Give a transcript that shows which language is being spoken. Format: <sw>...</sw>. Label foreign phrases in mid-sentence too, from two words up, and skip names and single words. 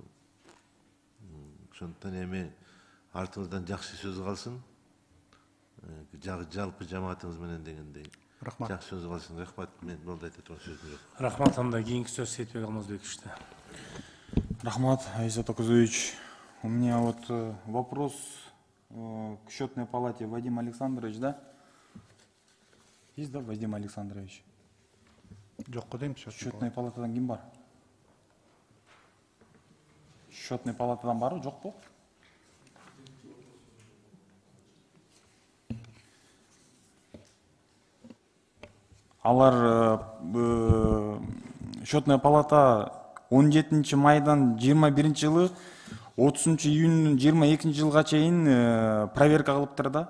<ky>Ошондуктан эми артыңыздан жакшы сөз калсын. Жалпы жамаатыңыз менен дегендей. Рахмат. Жакшы сөз калсын. Рахмат. Мен болду айта турган сөзүм жок. Рахмат, анда кийинки сөз Сейитбек Алмазбековичте. Рахмат, Айзат Окузович.</ky> <ru>У меня вот вопрос к счетной палате. Вадим Александрович, да? Есть, да, Вадим Александрович?</ru> <ky>Жок дейм, счетная палатадан ким бар? Счетный палатадан барбы, жокпу? алар</ky> <ru>счетная палата</ru> <ky>17 майдан 21 жылы 30 июньнун 22 жылга чейин проверка кылыптыр да.</ky>